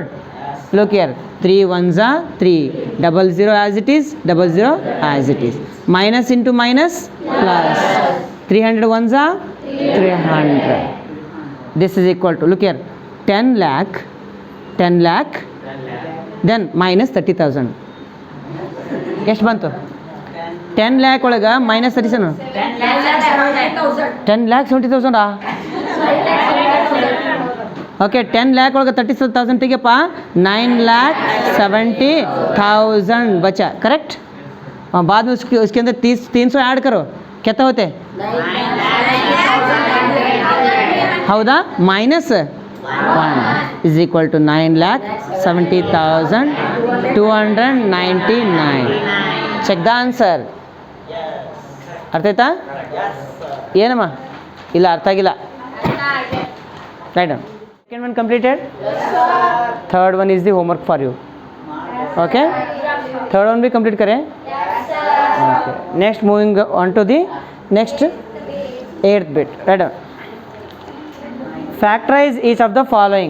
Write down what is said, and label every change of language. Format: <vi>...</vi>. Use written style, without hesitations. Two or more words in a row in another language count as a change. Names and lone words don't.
<en>Look here, 3 ones are 3, double zero as it is, double zero as it is. Minus into minus, plus. 300 ones are 300. This is equal to, look here, 10 lakh, then minus 30,000.</en> <kn>ಎಷ್ಟು ಬಂತು? 10 lakh ಒಳಗೆ ಮೈನಸ್ 37, 10 lakh 70,000. ಓಕೆ, 10 lakh ಒಳಗೆ 30,000 ತೆಗೆಯಪ್ಪ, 9,70,000 बचा. करेक्ट?</kn> <hi>बाद में उसके अंदर 300 ऐड करो, कितना होते?</hi> <kn>हौदा?</kn> <en>minus 1 is equal to 9,70,299. Check the answer.</en> <kn>ಅರ್ಥ ಆಯ್ತಾ? ಏನಮ್ಮ? ಇಲ್ಲ, ಅರ್ಥ ಆಗಿಲ್ಲ.</kn> <en>ರೈಟ್. Second one completed? Third one is the homework for you. Okay? Third one भी complete करें? Okay. Next, moving on to the next 8th bit. Right on. Factorize each of the following.</en>